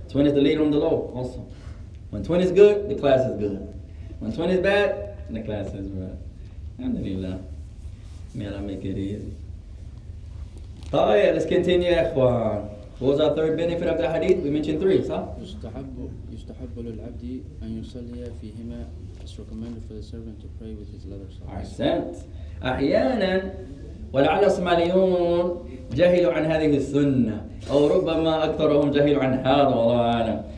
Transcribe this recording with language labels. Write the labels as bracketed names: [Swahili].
[English] Twin is the leader on the low, also. When twin is good, the class is good. When twin is bad, the class is bad. Alhamdulillah. May Allah make it easy. Let's continue, ikhwan. What was our third benefit of the hadith? We mentioned 3, صح? [Arabic] يستحب للعبد أن يصلي فيهما. [English] It's recommended for the servant to pray with his leather socks. [Arabic] أحسنت. أحيانا ولعل الصوماليون جهلوا عن هذه السنة أو ربما أكثرهم جهلوا عن هذا والله أعلم.